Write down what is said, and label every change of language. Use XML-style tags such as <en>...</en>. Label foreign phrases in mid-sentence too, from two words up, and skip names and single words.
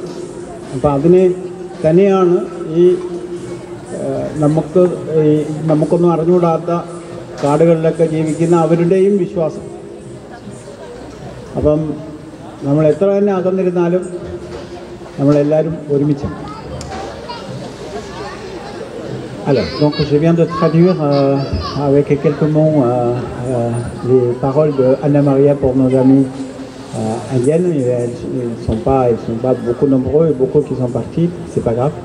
<ml>അപ്പോൾ അതിനെ തന്നെയാണ് ഈ നമുക്കൊന്നും അറിഞ്ഞുകൂടാത്ത കാടുകളിലൊക്കെ ജീവിക്കുന്ന അവരുടെയും വിശ്വാസം. അപ്പം നമ്മൾ എത്ര തന്നെ അകന്നിരുന്നാലും നമ്മളെല്ലാവരും ഒരുമിച്ചാണ്.</ml> <fr>Alors, donc je viens de traduire avec quelques mots les paroles de Anna Maria pour nos amis indiennes. Elles sont pas beaucoup nombreux et beaucoup qui sont partis, c'est pas grave.</fr>